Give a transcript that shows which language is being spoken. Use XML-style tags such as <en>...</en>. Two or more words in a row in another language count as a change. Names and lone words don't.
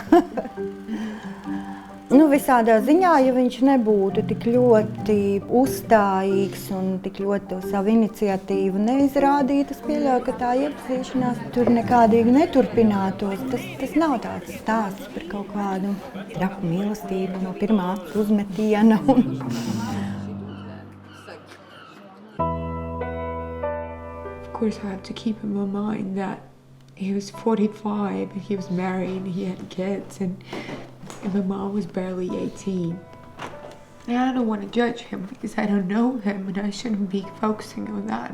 <lv>Visādā ziņā, ja viņš nebūtu tik ļoti uzstājīgs un tik ļoti to savu iniciatīvu neizrādītu, es pieļauju, ka tā iepazīšanās tur nekādīgi neturpinātos. Tas nav tāds stāsts par kaut kādu traku mīlestību no pirmā uzmetiena.</lv> <en>Of course, I have to keep in my mind that he was 45 and he was married and he had kids, and my mom was barely 18. And I don't want to judge him because I don't know him and I shouldn't be focusing on that.</en>